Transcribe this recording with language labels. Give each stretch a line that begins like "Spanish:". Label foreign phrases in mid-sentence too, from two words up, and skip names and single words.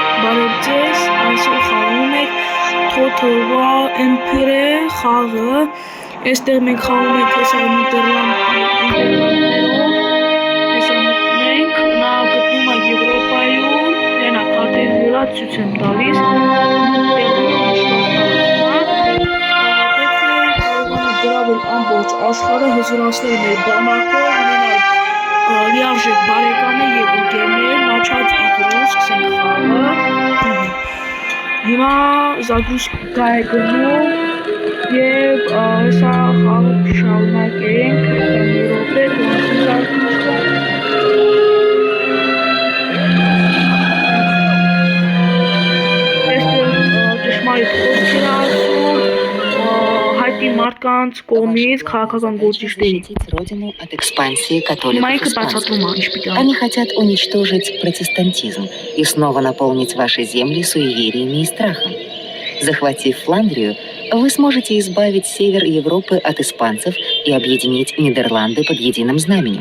Armenian: Բարեբձես, այսօր խաղում ենք Total War Empire խաղը, այստեղ մենք խաղում ենք հեսա Նիդերլանդներով, հեսա մտնենք, նա գտնում է Եվրոպայում, հենա քարտերի վրա ցույց եմ տալիս, գրավել ամբողջ աշխարհը, հզորացնել մեր բանակը, լիարժեք բարեկամներ և ընկերներ,
Russian: начать игру,
Armenian: սկսենք խաղը։ Հիմա զագուշկա է գնում և սա խաղը շարունակենք, րոպե, զագուշկա։ Այստեղ ճշմարիտ խոսք էր ասում, հայտնի մարդկանց կողմից քաղաքական գործիչներից։
Russian: Родину от экспансии католиков. Они хотят уничтожить протестантизм и снова наполнить ваши земли суевериями и страхом. Захватив Фландрию, вы сможете избавить север Европы от испанцев и объединить Нидерланды под единым знаменем.